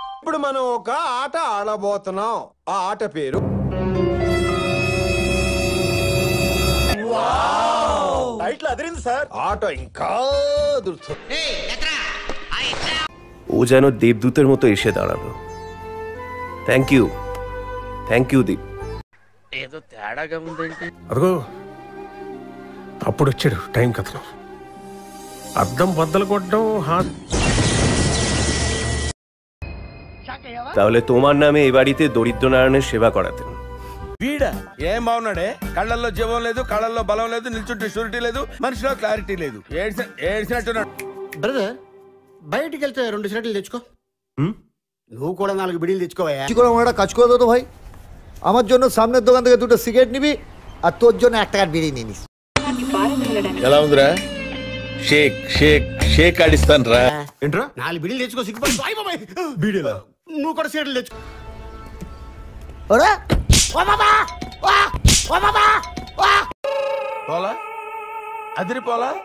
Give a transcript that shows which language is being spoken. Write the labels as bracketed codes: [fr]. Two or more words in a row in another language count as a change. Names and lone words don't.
[te] ఇప్పుడు మనం ఒక ఆట ఆడబోతున్నాం. ఆ ఆట పేరు టైటిల్ అదిరింది సార్. ఆట ఇంకా అదురుతుంది. [bn] ও যেন দেবদূতের মতো এসে দাঁড়ালো। [en] thank you দীপ। [te] ఏదో తేడాగా ఉందేంటి? అదిగో అప్పుడు వచ్చాడు టైం కథనం. అద్దం బద్దలు కొట్టడం [bn] তাহলে তোমার নামে এই বাড়িতে দরিদ্র নারায়ণের সেবা করাতেন। [te] వీడా ఏం బాగున్నాడే? కళ్ళల్లో జీవం లేదు, కళ్ళల్లో బలం లేదు, నిల్చుంటే షూరిటీ లేదు, మనిషిలో క్లారిటీ లేదు. ఏడ్చినట్టున్నాడు. బ్రదర్ బయటికి వెళ్తే 2 సిగరెట్లు తెచ్చుకో. నువ్వు కూడా 4 బిడీలు తెచ్చుకోవా. [bn] কাজ করে তো ভাই, আমার জন্য সামনের দোকান থেকে 2টো সিগারেট নিবি আর তোর জন্য 1 টাকার বিড়ি নিয়ে নিস। [te] ఎలా ఉందిరా? [en] shake shake shake [te] ఆడిస్తాను రా. ఏంట్రా 4 బిడీలు తెచ్చుకో. సిగ్గుపడి బీడీలా నువ్వు కూడా సిగరెట్లు తెచ్చుకో. పోలా అదిరి పోలా.